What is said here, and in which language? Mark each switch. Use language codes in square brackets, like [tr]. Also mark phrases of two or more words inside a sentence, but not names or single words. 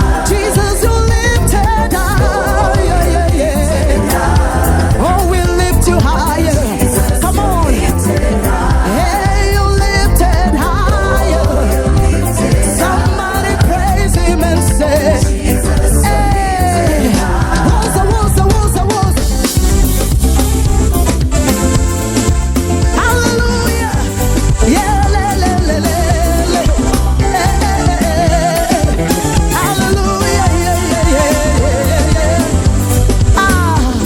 [en] Jesus, you're lifted high. Yeah, yeah, yeah. Oh, we lift you higher. Come on. Hey, you're lifted higher. Somebody praise him and say, "Hey." [zu] Woza, woza, woza, woza. Hallelujah. Yeah, le, le, le, le, le. Eh, eh, eh, eh. Hallelujah. Yeah, yeah, yeah, yeah, yeah. Ah.